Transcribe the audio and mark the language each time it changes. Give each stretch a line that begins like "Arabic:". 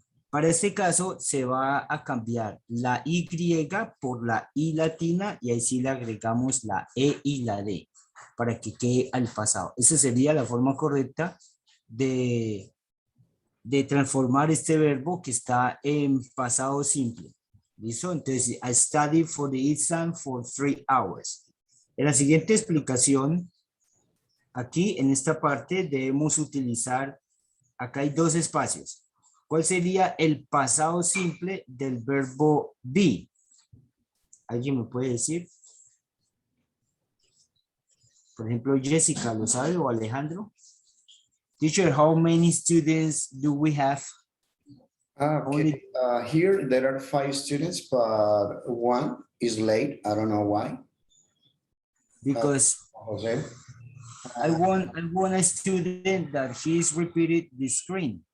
Spanish: Para este caso se va a cambiar la Y por la I latina y ahí sí le agregamos la E y la D para que quede al pasado. Esa sería la forma correcta de transformar este verbo que está en pasado simple. ¿Listo? Entonces,
English: I studied for the exam for 3 hours.
Spanish: En la siguiente explicación, aquí en esta parte debemos utilizar, acá hay dos espacios. ¿Cuál sería el pasado simple del verbo be? ¿Alguien me puede decir? Por ejemplo, Jessica, ¿lo sabe? ¿O Alejandro?
English: Teacher, how many students do we have? Okay. Here there are 5 students, but one is late. I don't know why. Because Jose. I want a student that he's repeated the screen.